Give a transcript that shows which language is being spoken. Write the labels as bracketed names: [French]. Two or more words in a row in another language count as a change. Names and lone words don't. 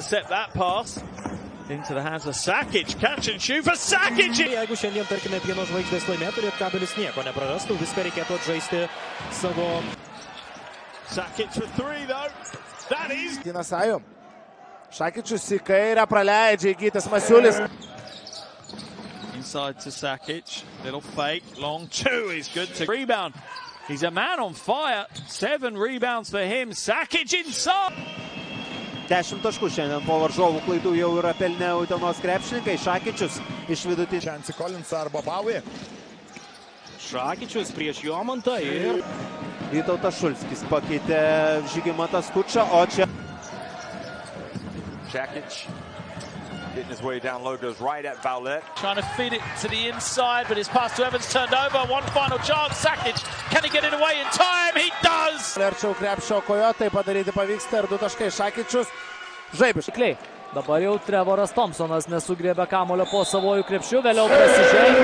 [English] Set that pass into the hands of Sakic. Catch and shoot for Sakic. [Lithuanian] Jeigu šiandien, tarkime, pieno žvaigždės laimėtų, Lietkabelis nieko neprarastų, viską reikėtų atžaisti savo. [English] Sakic for three though. That is. [Lithuanian] Tinas Sajų. Šakičius į kairę praleidžia Įgytis Masiulis. [English] Inside to Sakic. Little fake. Long two is good to rebound. He's a man on fire. 7 rebounds for him. Sakic inside. [Lithuanian] 10 taškų šiandien po varžovų klaidų jau yra pelnę Utenos krepšininkai. Šakičius iš vidutinio. Chancy Collins arba Bauė. Šakičius prieš Jomantą ir Vytautas Šulskis pakeitė Žygimantą Skučą, o čia [English] Šakić getting his way down low, goes right at Vowlet. trying to feed it to the inside, but his pass to Evans turned over. One final chance. Sakic, can he get it away in time? He does! [Lithuanian] Arčiau krepšio Kojotai padaryti pavyksta ir 2 taškai Šakičius. Žaibiškai. Dabar jau Trevoras Thompsonas nesugrėbė kamulio po savojų krepšių, vėliau prasižengia.